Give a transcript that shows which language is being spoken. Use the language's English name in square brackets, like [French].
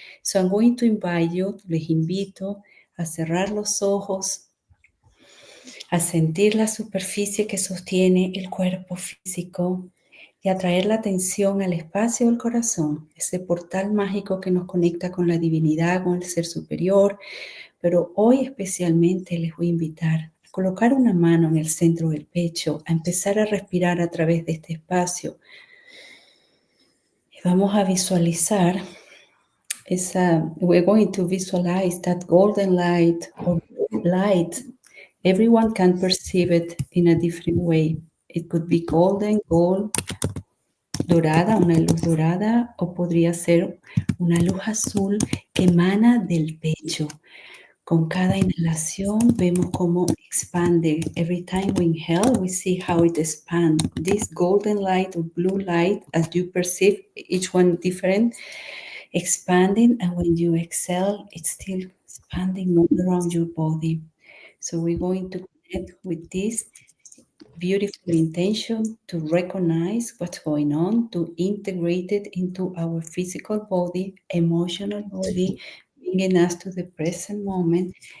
[English] So I'm going to invite you, [Spanish] les invito a cerrar los ojos, a sentir la superficie que sostiene el cuerpo físico y a traer la atención al espacio del corazón, ese portal mágico que nos conecta con la divinidad, con el ser superior. Pero hoy especialmente les voy a invitar a colocar una mano en el centro del pecho, a empezar a respirar a través de este espacio. Y vamos a visualizar [English] we're going to visualize that golden light or light. Everyone can perceive it in a different way. It could be golden, gold, [Spanish] dorada, una luz dorada, o podría ser una luz azul que emana del pecho. Con cada inhalación vemos cómo expande. [English] Every time we inhale, we see how it expands. This golden light or blue light, as you perceive, each one different, expanding, and when you exhale, it's still expanding all around your body. So we're going to connect with this beautiful intention to recognize what's going on, to integrate it into our physical body, emotional body, bringing us to the present moment.